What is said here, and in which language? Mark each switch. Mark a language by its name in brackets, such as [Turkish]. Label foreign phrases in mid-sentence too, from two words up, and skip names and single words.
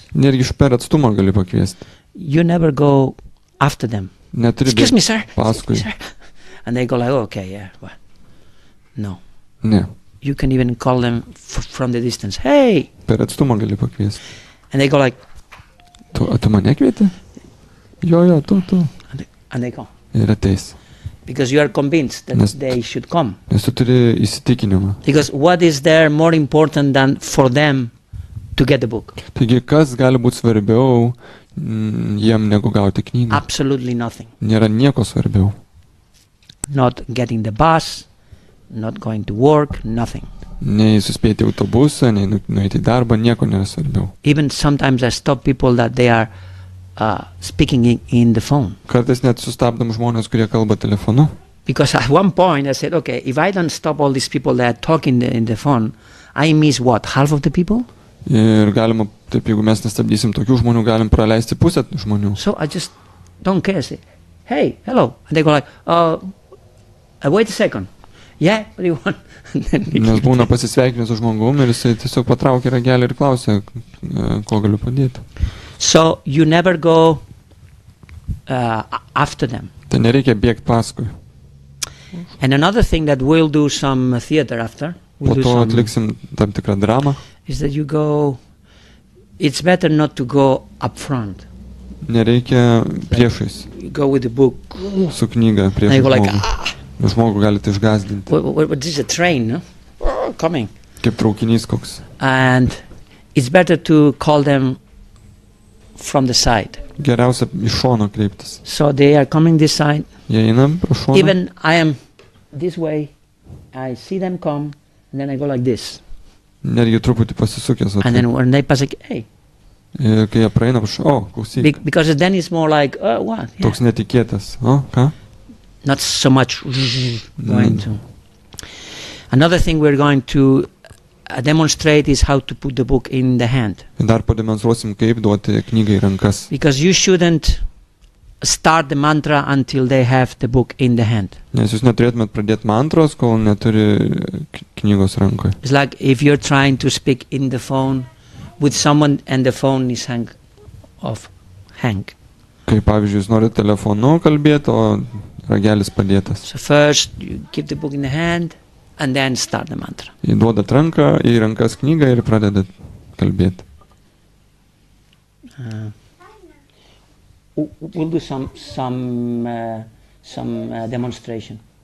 [Lithuanian] Netgi iš per atstumą gali pakviesti. [English] You never go after them. [Lithuanian] Neturi [English] Excuse me, [Lithuanian] bėgti [English] sir. [Lithuanian] paskui. [English] Excuse me, sir. And they go like, oh, okay, yeah. What? No. [Lithuanian] Ne, [English] You can even call them from the distance. Hey! [Lithuanian] per atstumą gali pakviesti. [English] And they go like, [Lithuanian] Tu mane kvieti? Jo, tu. [English] and they go. [Lithuanian] Ir ateis. [English] Because you are convinced that [Lithuanian] Nes- [English] they should come. [Lithuanian] Nes tu turi įsitikinimą. [English] Because what is there more important than for them to get the book? [Lithuanian] Taigi, kas gali būti svarbiau jiem negu gauti knygą? [English] Absolutely nothing. [Lithuanian] Nėra nieko svarbiau. [English] Not getting the bus, not going to work, nothing. [Lithuanian] Nei suspėti autobusą, nei nueiti į darbą, nieko nėra svarbiau. [English] Even sometimes I stop people that they are speaking in the phone. [Lithuanian] Kartais net sustabdom žmonės, kurie kalba telefonu. [English] Because at one point I said, okay, if I don't stop all these people that are talking in the phone, I miss what, half of the people? [Lithuanian] Ir galima, taip, jeigu mes nestabdysim tokių žmonių, galim praleisti pusę žmonių. [English] So I just don't care. I say, hey, hello. And they go like, wait a second. Yeah, what do you want? And then they [Lithuanian] Nes [English] keep [Lithuanian] būna [English] it. [Lithuanian] pasisveikinęs su žmogum ir jisai tiesiog patraukia ragelį ir klausia, ko galiu padėti. [English] So you never go after them. [Lithuanian] Tai nereikia bėgti paskui. [English] And another thing that we'll do some theater after, [Lithuanian] Po [English] we'll do [Lithuanian] to [English] some, [Lithuanian] atliksim tam tikrą dramą. [English] is that you go, it's better not to go up front. [Lithuanian] Nereikia priešais [English] You go with the book. [Lithuanian] su knyga [English] And [Lithuanian] prieš [English] you go like, [Lithuanian] žmogų. Žmogų galite išgazdinti. [English] what is a train, no? Coming. [Lithuanian] Kaip traukinys koks. [English] And it's better to call them from the side. [Lithuanian] Geriausia iš šono kreiptis. [English] So they are coming this side. [Lithuanian] Jie eina pro šoną. [English] Even I am this way, I see them come, and then I go like this. [Lithuanian] Netgi truputį pasisukęs. [English] And then when they pass, like, hey. [Lithuanian] Ir kai jie praeina, klausyk. [English] Because then it's more like, what? Yeah. [Lithuanian] Toks netikėtas. O, ką? [English] Not so much going to. Another thing we're going to demonstrate is how to put the book in the hand. [Lithuanian] Dar pademonstruosim, kaip duoti knygą į rankas. [English] Because you shouldn't start the mantra until they have the book in the hand. [Lithuanian] Nes jūs neturėtumėt pradėti mantros, kol neturi knygos rankoje. [English] It's like if you're trying to speak in the phone with someone and the phone is hang. [Lithuanian] Kai pavyzdžiui, jūs norite telefonu kalbėti, o ragelis padėtas. [English] So first you keep the book in the hand and then start the mantra. [Lithuanian] Įduodat ranką į rankas knygą ir pradedat kalbėti. [English] We'll do some demonstration.